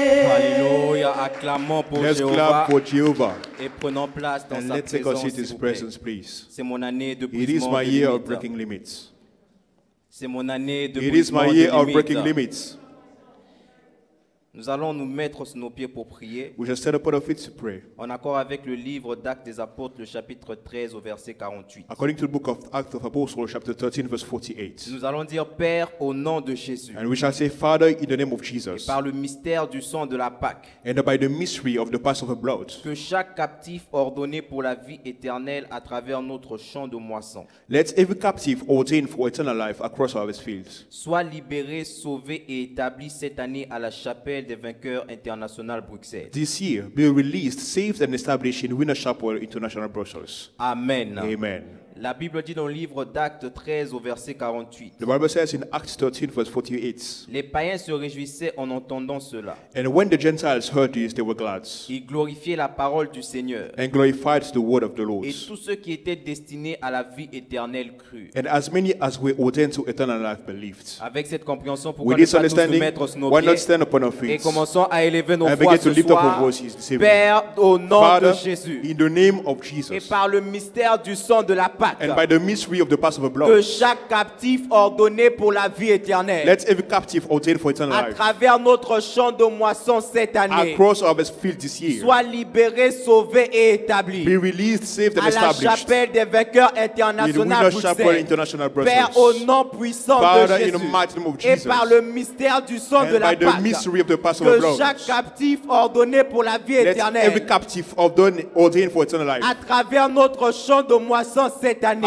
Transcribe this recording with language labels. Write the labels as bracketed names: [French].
[French] Alléluia, acclamons pour Jéhovah. Et prenons place dans sa présence, [English] please. [French] C'est mon année de [English] It is my year of breaking limits. [French] C'est mon année de [English] It is my year of breaking limits. [French] Nous allons nous mettre sur nos pieds pour prier. [English] We shall stand upon our feet to pray. [French] En accord avec le livre d'Actes des Apôtres, le chapitre 13 au verset 48. [English] According to the book of Acts of Apostles, chapter 13, verse 48. [French] Nous allons dire Père au nom de Jésus. [English] And we shall say Father in the name of Jesus. [French] Et par le mystère du sang de la Pâque. [English] And by the mystery of the Passover blood. [French] Que chaque captif ordonné pour la vie éternelle à travers notre champ de moisson. [English] Let every captive ordained for eternal life across our fields. [French] Soit libéré, sauvé et établi cette année à la chapelle des vainqueurs international Bruxelles. [English] This year, be released, saved and established in Winner Chapel International Brussels. Amen. Amen. [French] La Bible dit dans le livre d'Actes 13 au verset 48. [English] The Bible says in Acts 13 verse 48. [French] Les païens se réjouissaient en entendant cela. [English] And when the Gentiles heard this, they were glad. [French] Ils glorifiaient la parole du Seigneur. [English] And glorified the word of the Lord. [French] Et tous ceux qui étaient destinés à la vie éternelle crurent. [English] And as many as were ordained to eternal life believed. [French] Avec cette compréhension, pourquoi ne pas tous nous mettre sur nos [English] why not stand upon our feet? [French] Et commençons à élever nos voix ce soir. Père, au nom [English] Father, [French] de Jésus. [English] In the name of Jesus. [French] Et par le mystère du sang de la Pâque. [English] And by the mystery of the Passover blood. [French] Que chaque captif ordonné pour la vie éternelle. [English] Let every captive ordained for eternal life. [French] À travers notre champ de moisson cette année. [English] Across our field this year. [French] Soit libéré, sauvé et établi. [English] Be released, saved and established. [French] À la chapelle des vainqueurs internationaux Bruxelles. Père, au nom puissant [English] Father, [French] de Jésus. [English] in the mighty name of Jesus. [French] Et par le mystère du sang de la Pâque. Que chaque captif ordonné pour la vie éternelle. [English] Every captive ordained for eternal life. [French] À travers notre champ de moisson cette année.